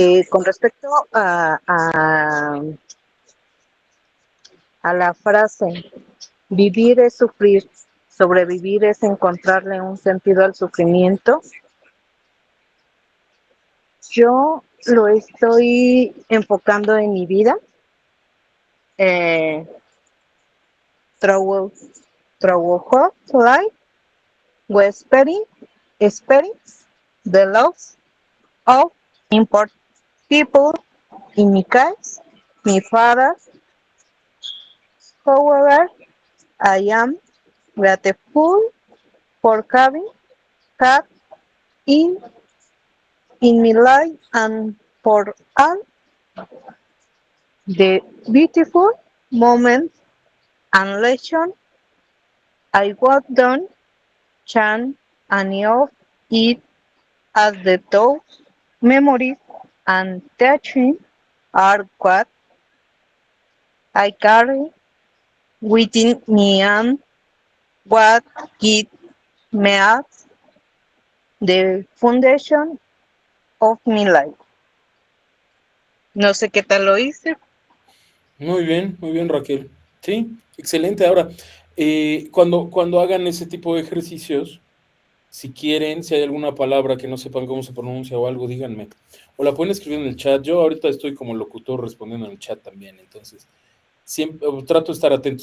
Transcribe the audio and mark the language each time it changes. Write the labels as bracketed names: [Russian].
[Spanish] Con respecto a la frase, vivir es sufrir, sobrevivir es encontrarle un sentido al sufrimiento, yo lo estoy enfocando en mi vida. [English] Throughout life, we experience the loss of important people. In my case, my father. However, I am grateful for having had in my life and for all the beautiful moments and lessons I was done chant any of it, as those memories and teaching are what I carry within me and what gives me as the foundation of my life. [Spanish] No sé qué tal lo hice. Muy bien, Raquel. Sí, excelente. Ahora, Cuando hagan ese tipo de ejercicios, si quieren, si hay alguna palabra que no sepan cómo se pronuncia o algo, díganme. O la pueden escribir en el chat. Yo ahorita estoy como locutor respondiendo en el chat también, entonces siempre trato de estar atento.